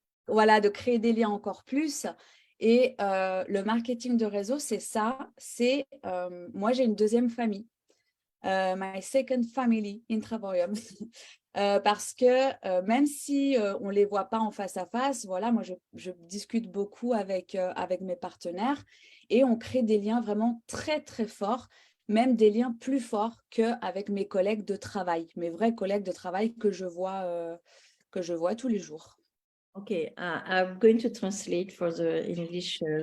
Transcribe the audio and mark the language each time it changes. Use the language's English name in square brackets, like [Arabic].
[French] Voilà, de créer des liens encore plus. Et le marketing de réseau, c'est ça. C'est moi, j'ai une deuxième famille. [English] My second family in Travorium. [French] Parce que même si on ne les voit pas en face à face, voilà, moi, je discute beaucoup avec mes partenaires et on crée des liens vraiment très, très forts, même des liens plus forts qu'avec mes collègues de travail, mes vrais collègues de travail que je vois tous les jours. [English] Okay, I'm going to translate for the English.